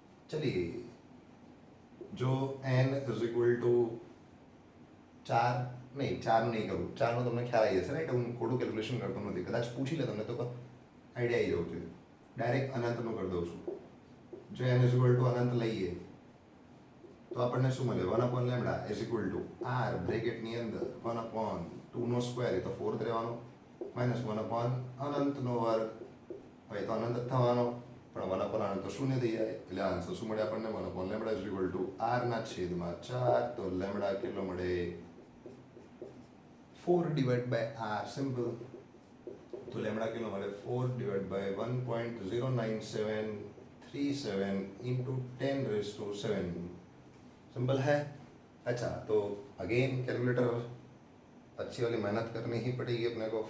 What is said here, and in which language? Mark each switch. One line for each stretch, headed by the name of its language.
Hindi: चलिए, जो n is equal to 4 नहीं 4 नहीं करूँ.
Gujarati: 4 નો તમને ખ્યાલ આવી જશે. રાઈટ, હું ખોટું કેલ્ક્યુલેશન કરતો નથી. કદાચ પૂછી લે તમને તો આઈડિયા આવી જવું જોઈએ. ડાયરેક્ટ અનંતનું કરી દઉં છું. જો n ઇઝ ઇક્વલ ટુ અનંત લઈએ તો આપણને શું મળે? 1/λ ઇઝ ઇક્વલ ટુ r બ્રેકેટની અંદર 1/2 નો સ્ક્વેર, એ તો 4 રહેવાનો, -1/, અનંતનો વર્ગ તો અનંત જ થવાનો, પણ 1 અપોન r તો શૂન્ય થઈ જાય. એટલે આન્સર શું મળે આપણને? 1 upon lambda is equal to r ના છેદમાં 4. તો લેમડા કેટલો મળે? 4 ડિવાઇડ બાય r. સિમ્પલ. તો લેમડા કેટલો મળે? 4 ડિવાઇડ બાય 1.09737 इंटू 10⁻7.
Hindi: सिंपल है. अच्छा, तो अगेन कैलकुलेटर अच्छी वाली मेहनत करनी ही पड़ेगी अपने को.